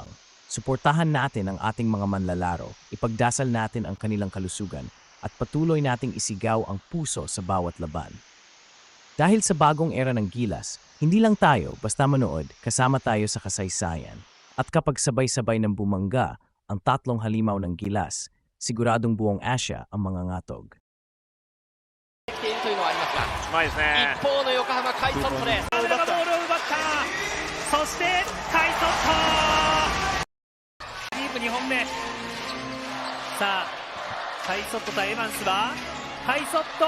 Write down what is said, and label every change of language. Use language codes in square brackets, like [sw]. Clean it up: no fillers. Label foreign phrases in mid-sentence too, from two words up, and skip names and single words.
[tl] Suportahan natin ang ating mga manlalaro, ipagdasal natin ang kanilang kalusugan, at patuloy nating isigaw ang puso sa bawat laban. Dahil sa bagong era ng Gilas, hindi lang tayo basta manood, kasama tayo sa kasaysayan. At kapag sabay-sabay ng bumangga ang tatlong halimaw ng Gilas, siguradong buong Asia ang mga ngatog. [ja] うまいですね。一方の横浜カイソットです。ボールを奪った。そしてカイソット。ディープ2本目。さあカイソット対エヴァンスはカイソット。